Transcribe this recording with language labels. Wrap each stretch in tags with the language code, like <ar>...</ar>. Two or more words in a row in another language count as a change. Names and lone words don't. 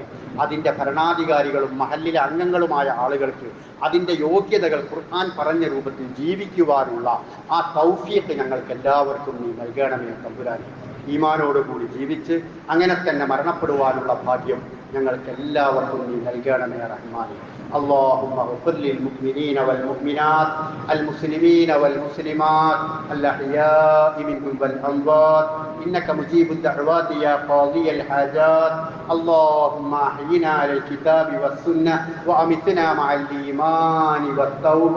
<ml>അതിൻ്റെ ഭരണാധികാരികളും മഹല്ലിലെ അംഗങ്ങളുമായ ആളുകൾക്ക് അതിൻ്റെ യോഗ്യതകൾ ഖുർആൻ പറഞ്ഞ രൂപത്തിൽ ജീവിക്കുവാനുള്ള ആ തൗഫീഖ് ഞങ്ങൾക്ക് എല്ലാവർക്കും നീ നൽകണമേ തമ്പുരാനെ. ഈമാനോടുകൂടി ജീവിച്ച് അങ്ങനെ തന്നെ മരണപ്പെടുവാനുള്ള ഭാഗ്യം ഞങ്ങൾക്ക് എല്ലാവർക്കും നീ നൽകണമേ റഹ്മാനെ.</ml> <ar>اللهم اغفر للمؤمنين والمؤمنات المسلمين والمسلمات الأحياء منهم والأموات إنك مجيب الدعوات يا قاضي الحاجات. اللهم أحينا على الكتاب والسنة وأمتنا مع الإيمان والتوبة.</ar>